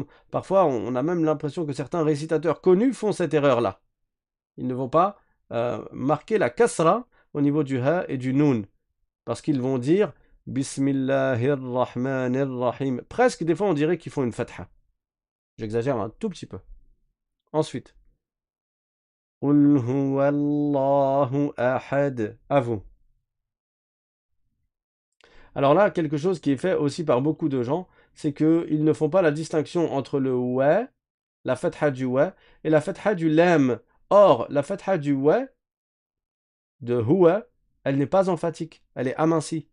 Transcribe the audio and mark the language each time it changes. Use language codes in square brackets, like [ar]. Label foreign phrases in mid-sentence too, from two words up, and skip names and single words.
[fr] Parfois, on a même l'impression que certains récitateurs connus font cette erreur-là. Ils ne vont pas marquer la kasra au niveau du ha et du nun. Parce qu'ils vont dire Bismillahirrahmanirrahim. Presque, des fois, on dirait qu'ils font une fatha. J'exagère un tout petit peu. Ensuite. [ar] قل هو الله أحد. [fr] À vous. Alors là, quelque chose qui est fait aussi par beaucoup de gens, c'est qu'ils ne font pas la distinction entre le wa, la fatha du wa, et la fatha du lam. Or, la fatha du wa, de huwa, elle n'est pas emphatique, elle est amincie.